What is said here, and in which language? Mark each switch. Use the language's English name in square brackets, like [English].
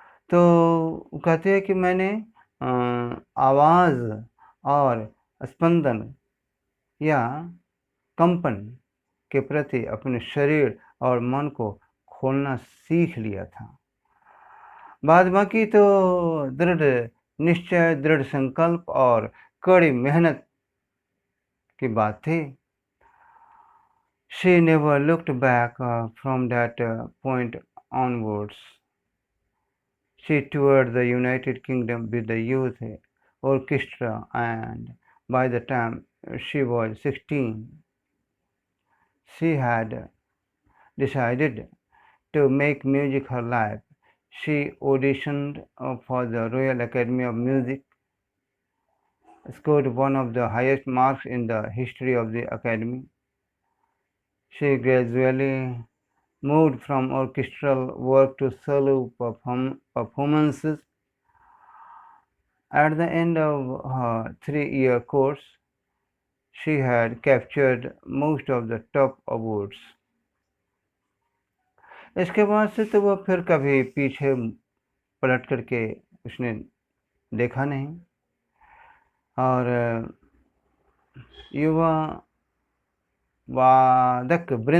[Hindi] तो वो कहते हैं कि मैंने आवाज़ और स्पंदन या कंपन के प्रति अपने शरीर और मन को खोलना सीख लिया था। बाद बाकी तो दृढ़ निश्चय, दृढ़ संकल्प और कड़ी मेहनत की बात थी। [English] She never looked back from that point onwards. She toured the United Kingdom with the youth orchestra, and by the time she was 16, she had decided to make music her life. She auditioned for the Royal Academy of Music, scored one of the highest marks in the history of the Academy. She gradually moved from orchestral work to solo performances. At the end of her 3-year course, she had captured most of the top awards. [Hindi] इसके बाद से तो वह फिर कभी पीछे पलट करके उसने देखा नहीं, और युवा वादक